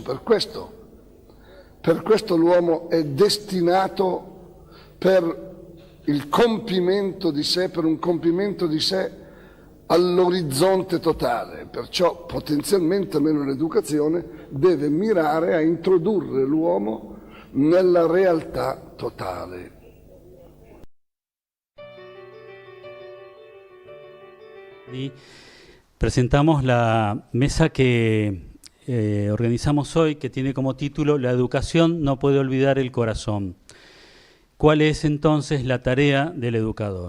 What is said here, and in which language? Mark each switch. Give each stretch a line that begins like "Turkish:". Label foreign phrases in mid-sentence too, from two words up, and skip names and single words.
Italian: Per questo l'uomo è destinato per il compimento di sé, per un compimento di sé all'orizzonte totale, perciò potenzialmente meno l'educazione deve mirare a introdurre l'uomo nella realtà totale.
Spanish: Y presentamos la mesa que organizamos hoy, que tiene como título La educación no puede olvidar el corazón. ¿Cuál es entonces la tarea del educador?